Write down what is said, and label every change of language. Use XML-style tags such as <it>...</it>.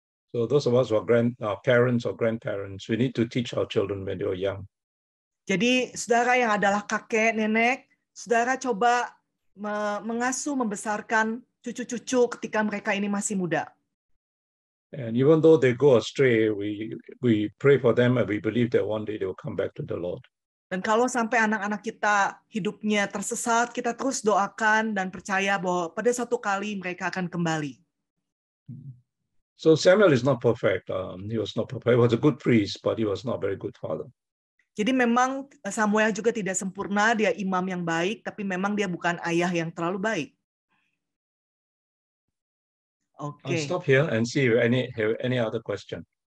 <en>So those of us who are parents or grandparents, we need to teach our children when they are young.</en> <id>Jadi, saudara yang adalah kakek, nenek, saudara coba mengasuh, membesarkan cucu-cucu ketika mereka ini masih muda.</id> <en>And even though they go astray, we pray for them and we believe that one day they will come back to the Lord.</en> <id>Dan kalau sampai anak-anak kita hidupnya tersesat, kita terus doakan dan percaya bahwa pada suatu kali mereka akan kembali.</id> <en>So Samuel is not perfect. He was not perfect. He was a good priest, but he was not a very good father.</en> <id>Jadi memang Samuel juga tidak sempurna, dia imam yang baik, tapi memang dia bukan ayah yang terlalu baik. Oke.</id> <en>I'll stop here and see if any other question.</en>